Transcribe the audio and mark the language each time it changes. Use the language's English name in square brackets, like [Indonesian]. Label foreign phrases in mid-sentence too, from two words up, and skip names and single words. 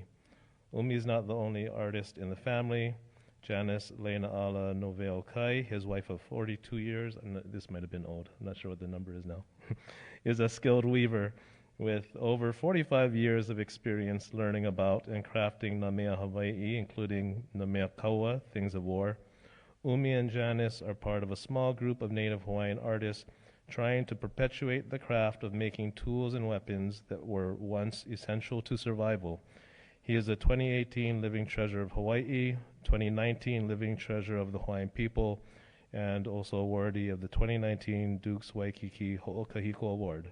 [English] Umi is not the only artist in the family. Janice Leinaala Noveo Kai, his wife of 42 years, and this might have been old, I'm not sure what the number is now, is a skilled weaver with over 45 years of experience learning about and crafting [Hawaiian] na mea Hawai'i, [English] including [Hawaiian] na mea kaua, [English] things of war. Umi and Janice are part of a small group of native Hawaiian artists trying to perpetuate the craft of making tools and weapons that were once essential to survival. He is a 2018 Living Treasure of Hawaii, 2019 Living Treasure of the Hawaiian People, and also awardee of the 2019 Dukes Waikiki Ho'okahiko Award.